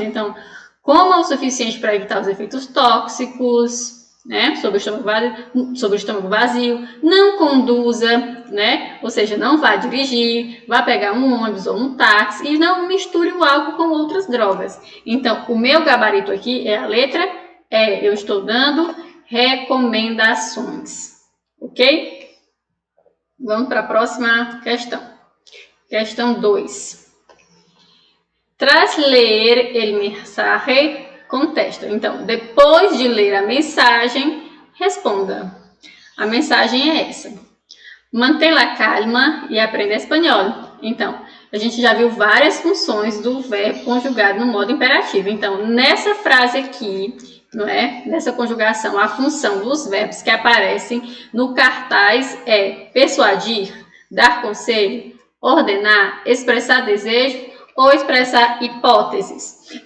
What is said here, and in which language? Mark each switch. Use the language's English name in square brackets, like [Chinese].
[Portuguese] Então, coma o suficiente para evitar os efeitos tóxicos, né, sobre o estômago vazio, não conduza, né, ou seja, não vá dirigir, vá pegar um ônibus ou um táxi e não misture o álcool com outras drogas. Então, o meu gabarito aqui é a letra eu estou dando recomendações, ok? Vamos para a próxima questão. Questão 2. [Spanish] Tras ler el mensaje, contesta. [Portuguese] Então, depois de ler a mensagem, responda. A mensagem é essa. Mantém a calma e aprenda espanhol. Então, a gente já viu várias funções do verbo conjugado no modo imperativo. Então, nessa frase aqui, não é? Nessa conjugação, a função dos verbos que aparecem no cartaz é persuadir, dar conselho, ordenar, expressar desejo ou expressar hipóteses.